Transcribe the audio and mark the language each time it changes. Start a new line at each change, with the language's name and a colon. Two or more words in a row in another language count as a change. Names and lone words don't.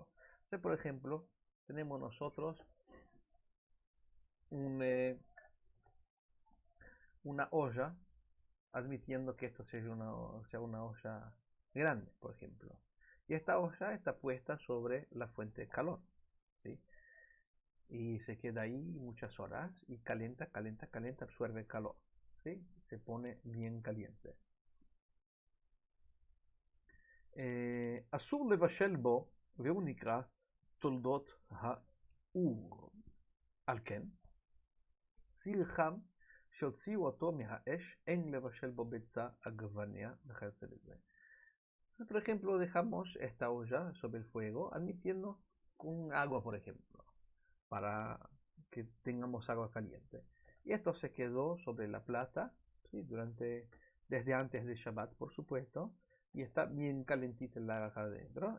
Spanish: O sea, por ejemplo, tenemos nosotros una olla, admitiendo que esto sea una olla grande, por ejemplo. Y esta olla está puesta sobre la fuente de calor, ¿sí? Y se queda ahí muchas horas y calienta, absorbe calor, ¿sí? Se pone bien caliente.
Hebrew: אסור לבשל בו, והוא נקרא תולדות האור. על כן, סיל חם שהוציאו אותו מהאש, אין לבשל בו ביצה, עגבניה וכיוצא בזה.
Spanish: Por ejemplo, dejamos esta olla sobre el fuego, admitiendo con agua, por ejemplo, para que tengamos agua caliente. Y esto se quedó sobre la plata, ¿sí? Desde antes de Shabbat, por supuesto, y está bien calentita el agua acá adentro.